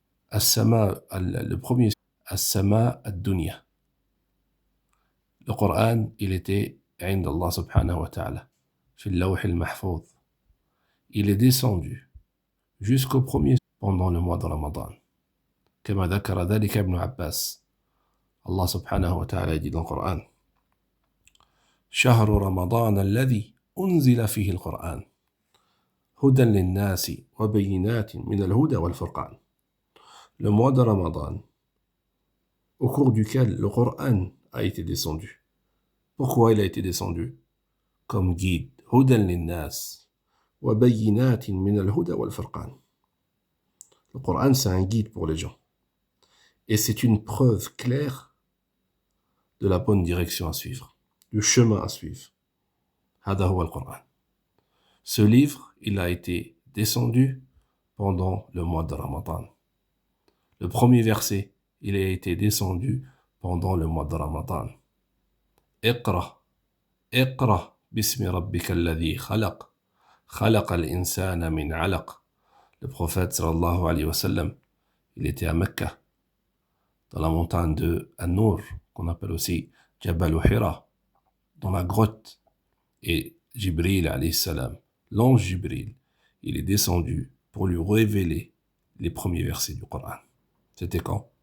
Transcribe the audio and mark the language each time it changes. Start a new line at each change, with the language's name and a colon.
French: As-sama, le premier, As-sama ad-dunya. Le Coran, il était عند Allah subhanahu wa ta'ala, في اللوح المحفوظ. Il est descendu jusqu'au premier pendant le mois de Ramadan.
Arabic: كما ذكر ذلك ابن عباس. Allah subhanahu wa ta'ala dit dans le Coran: شهر رمضان الذي أنزل فيه القرآن هدى للناس وبينات من الهدى والفرقان.
French: Le mois de Ramadan, au cours duquel le Coran a été descendu. Pourquoi il a été descendu? Comme guide.
Arabic: هدى للناس وبينات من الهدى والفرقان.
French: Le Coran, c'est un guide pour les gens. Et c'est une preuve claire de la bonne direction à suivre, du chemin à suivre.
Arabic: هذا هو القرآن.
French: Ce livre, il a été descendu pendant le mois de Ramadan. Le premier verset, il a été descendu pendant le mois de Ramadan.
Arabic: اقرأ اقرأ باسم ربك الذي خلق خلق الإنسان من علق.
French: Le prophète sallallahu alayhi wa sallam, il était à Mecca, dans la montagne de An-Nur, qu'on appelle aussi Jabal Hira, dans la grotte. Et Jibril alayhi salam, l'ange Jibril, il est descendu pour lui révéler les premiers versets du Coran. C'était quand?